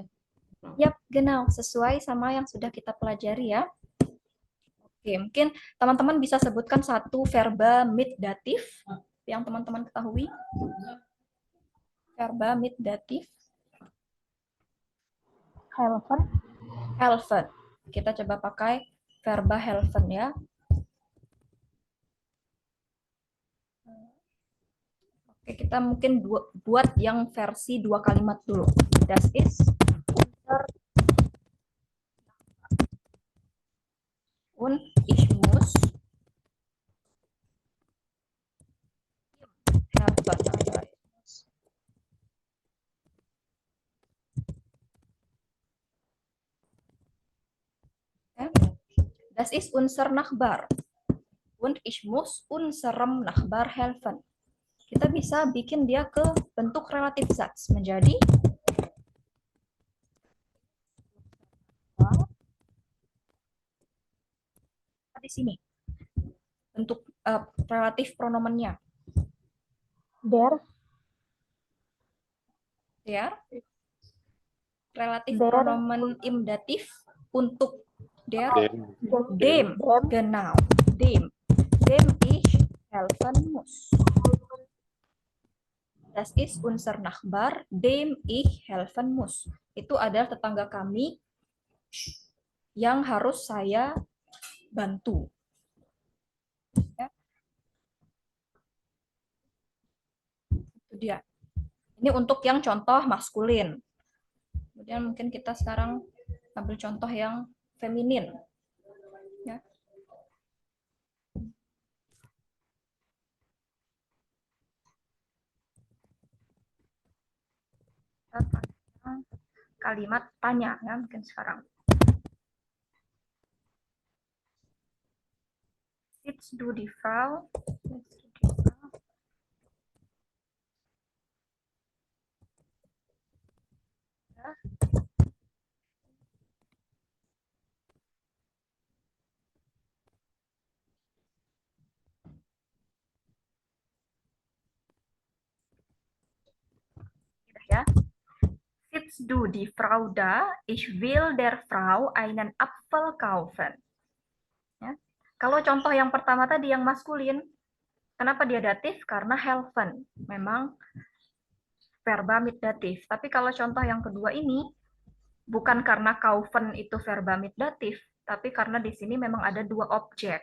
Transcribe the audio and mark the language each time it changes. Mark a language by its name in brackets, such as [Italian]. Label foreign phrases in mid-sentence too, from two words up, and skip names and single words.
[Indonesian] Yap, genau, sesuai sama yang sudah kita pelajari ya. Oke, mungkin teman-teman bisa sebutkan satu verba [German] mit datif [Indonesian] yang teman-teman ketahui. [German] Verba mit datif. Helfen. Helfen. [Indonesian] Kita coba pakai verba helfen ya. Oke, kita mungkin buat yang versi 2 kalimat dulu. [German] Das ist unser und ich muss helfen. Das ist unser Nachbar. Und ich muss unserem Nachbar helfen. [Indonesian] Kita bisa bikin dia ke bentuk relatif Satz menjadi di sini bentuk relatif pronomennya [German] Der, [Indonesian] ya, relatif [German] Der. pronomen im Dativ untuk der, Dem. dem, genau, dem ich helfen muss. Das ist unser Nachbar, dem ich helfen muss. [Indonesian] Itu adalah tetangga kami yang harus saya bantu. Ya. Itu dia. Ini untuk yang contoh maskulin. Kemudian mungkin kita sekarang ambil contoh yang feminin. Ya. Kita pakai kalimat tanya ya mungkin sekarang. [German] Sitzt du die Frau? [Indonesian] Ya. Sudah ya. [German] Sitzt du die Frau da? Ich will der Frau einen Apfel kaufen. [Indonesian] Ya. Kalau contoh yang pertama tadi yang maskulin, kenapa dia datif? Karena helfen. Memang verba [German] mit datif. [Indonesian] Tapi kalau contoh yang kedua ini, bukan karena kaufen itu verba [German] mit datif, [Indonesian] tapi karena di sini memang ada dua objek.